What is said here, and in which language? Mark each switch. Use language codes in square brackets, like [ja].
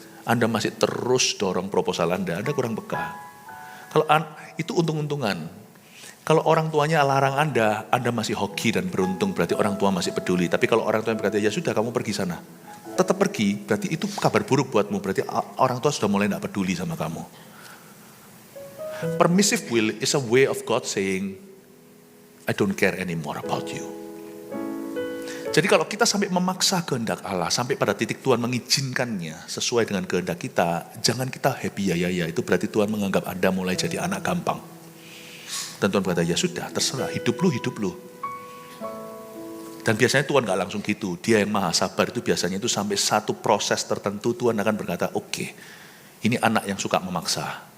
[id] Anda masih terus dorong proposal Anda kurang peka. Kalau itu untung-untungan. Kalau orang tuanya larang Anda masih hoki dan beruntung, berarti orang tua masih peduli. Tapi kalau orang tua berkata, ya sudah kamu pergi sana. Tetap pergi, berarti itu kabar buruk buatmu. Berarti orang tua sudah mulai tidak peduli sama kamu. [en] Permissive will is a way of God saying, I don't care anymore about you. [id] Jadi kalau kita sampai memaksa kehendak Allah, sampai pada titik Tuhan mengizinkannya sesuai dengan kehendak kita, jangan kita happy ya. Itu berarti Tuhan menganggap Anda mulai jadi anak gampang. Dan Tuhan berkata, ya sudah, terserah, hidup lu. Dan biasanya Tuhan gak langsung gitu. Dia yang maha sabar itu biasanya itu sampai satu proses tertentu Tuhan akan berkata, oke, ini anak yang suka memaksa.